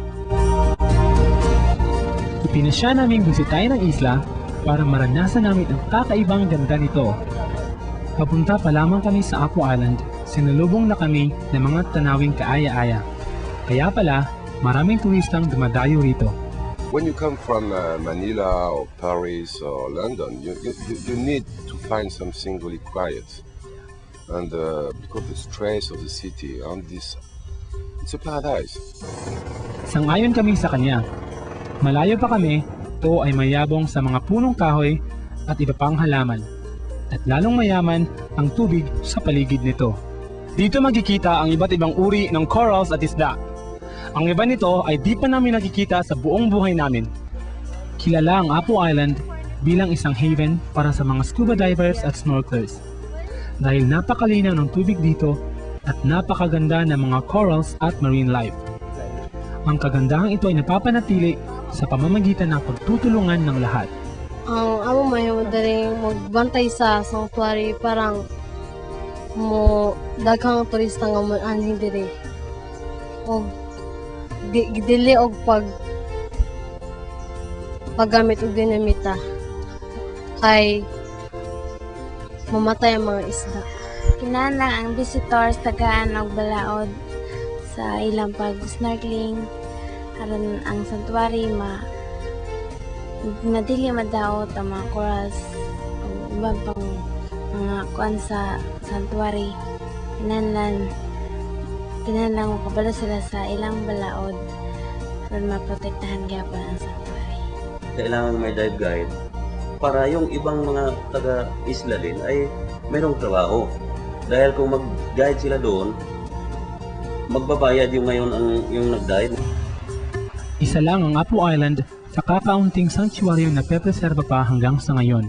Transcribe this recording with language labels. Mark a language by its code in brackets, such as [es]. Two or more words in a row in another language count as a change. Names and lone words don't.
[tl] Ipinasya naming bisitahin ang isla para maranasan namin ang kakaibang ganda nito. Papunta pa lamang kami sa Apo Island, sinalubong na kami ng mga tanawing kaaya-aya. Kaya pala, maraming turistang dumadayo rito. [en] When you come from Manila or Paris or London, you need to find something really quiet. And because the stress of the city, it's a paradise. [tl] Sang-ayon kami sa kanya. Malayo pa kami, ito ay mayabong sa mga punong kahoy at iba pang halaman. At lalong mayaman ang tubig sa paligid nito. Dito magkikita ang iba't ibang uri ng corals at isda. Ang iba nito ay di pa namin nakikita sa buong buhay namin. Kilala ang Apo Island bilang isang haven para sa mga [en] scuba divers [tl] at snorkelers. Dahil napakalinaw ng tubig dito at napakaganda ng mga corals at [en] marine life. [tl] Ang kagandahang ito ay napapanatili sa pamamagitan ng pagtutulungan ng lahat. [ceb] Ang amo may madaling magbantay sa sanctuary parang mo daghang turista nga mo anhin diri. O dili og paggamit og dinamita kay mamatay ang mga isda. Kinahanglan ang visitors tagaan og balaod sa ilang pag-snorkeling aron ang sanctuary madili madaot ang mga corals o iba pang mga kuan sa sanctuary. Kinahanglan makabalo sila sa ilang balaod para maprotektahan gyapon ang sanctuary. [tl] Kailangan may dive guide para yung ibang mga taga-isla din ay mayroong trabaho. Dahil kung mag-guide sila doon, magbabayad yung ngayon yung nag-dive. Isa lang ang Apo Island sa kakaunting sanctuary na pepreserba pa hanggang sa ngayon.